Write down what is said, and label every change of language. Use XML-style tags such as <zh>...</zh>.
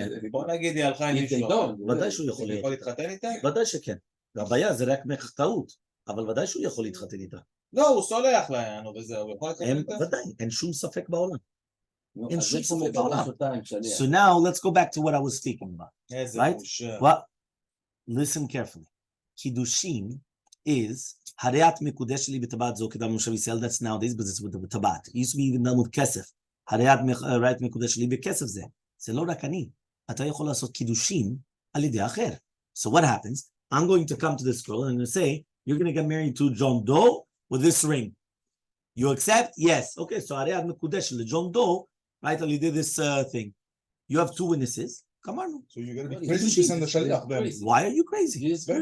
<he>בוא נגיד, היא הלכה עם מישהו. ודאי שהוא יכול להתחתן איתה? ודאי שכן. הבעיה זה רק טעות, אבל ודאי שהוא יכול להתחתן איתה. לא, הוא סולח לה, וזהו, הוא יכול להתחתן איתה? ודאי, אין שום ספק בעולם. אין שום ספק בעולם.</he> <en>So now, let's go back to what I was speaking about. Right? Well, listen carefully. Kiddushin is</en> <he>Hareat Mekudesh li b'tabat zo kedam Moshe Yisrael.</he> <en>That's nowadays, but it's with the tabat. It used to be even done with kesef.</en> <he>Hareat Mekudesh li b'kesef ze. זה לא רק אני. אתה יכול לעשות קידושין על ידי אחר.</he> <en>So what happens? I'm going to come to this girl and I'm going to say, you're going to get married to John Doe with this ring. You accept? Yes. Okay, so</en> <he>Hareat Mekudesh li</he> <en>John Doe, right?</en> <he>על ידי</he> <en>this thing. You have two witnesses. Come on. So you're going to be crazy to send the shaliach then. Why are you crazy?</en>